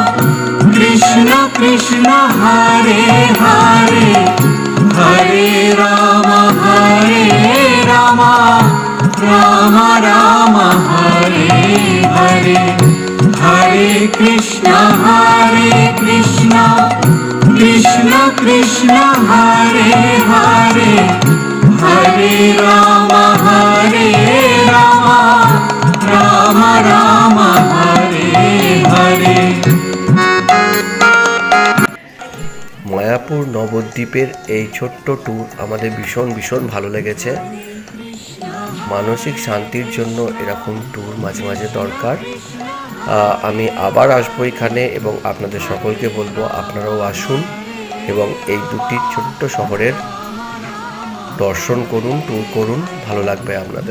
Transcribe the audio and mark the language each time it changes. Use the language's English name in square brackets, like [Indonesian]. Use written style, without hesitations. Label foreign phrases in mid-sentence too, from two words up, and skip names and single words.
[Sanskrit] কৃষ্ণ হরে হরে হরে রাম রাম রাম হরে হরে হরে কৃষ্ণ কৃষ্ণ কৃষ্ণ হরে হরে হরে রাম রাম রাম হরে হরে [Bangla] মায়াপুর নবদ্বীপের এই ছোট্ট ট্যুর আমাদের ভীষণ ভালো লেগেছে। মানসিক শান্তির জন্য এরকম ট্যুর মাঝে মাঝে দরকার। আমি আবার আসবো এখানে এবং আপনাদের সকলকে বলবো আপনারাও আসুন এবং এই দুটি ছোট্ট শহরের দর্শন করুন, ট্যুর করুন, ভালো লাগবে আপনাদের।